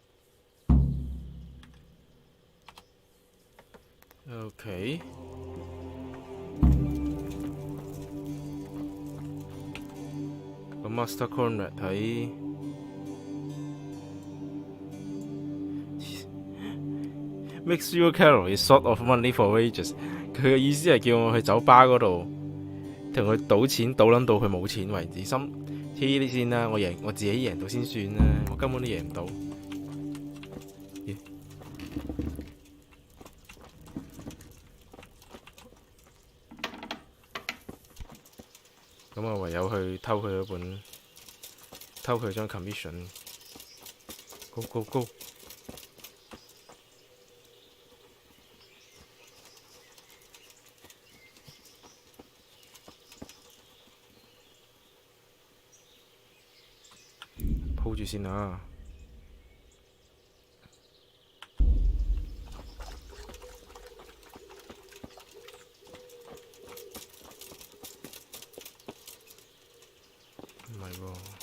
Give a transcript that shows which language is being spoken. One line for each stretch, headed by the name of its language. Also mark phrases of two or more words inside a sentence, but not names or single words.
Cantonese: OK。
English: 個 Master Conrad 喺make sure Carol is short of money for wages。
Cantonese: 佢嘅意思係叫我去酒吧嗰度同佢賭錢，賭撚到佢冇錢為止。黐啲先啦，我自己贏到先算啦，我根本都贏唔到。咁我唯有去偷佢嗰本，偷佢張 commission。
English: Go go go！
Cantonese: 鋪住先啊！唔係喎。